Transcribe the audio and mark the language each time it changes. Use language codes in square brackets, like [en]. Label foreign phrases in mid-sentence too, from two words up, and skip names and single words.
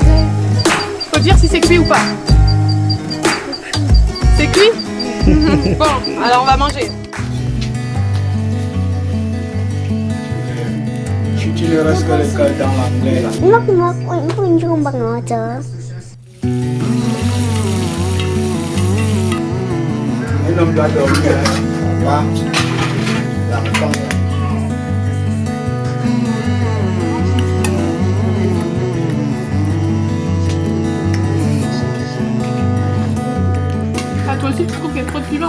[fr] Faut dire si c'est cuit ou pas. C'est cuit? Bon, alors on va manger. Tu ne restes que le cœur dans l'anglais là. [vi] Nó cũng chung bằng ngõ chợ. [fr] Un homme doit dormir. Pas dans le temps. Ah, toi aussi tu trouves qu'il y a trop de piment?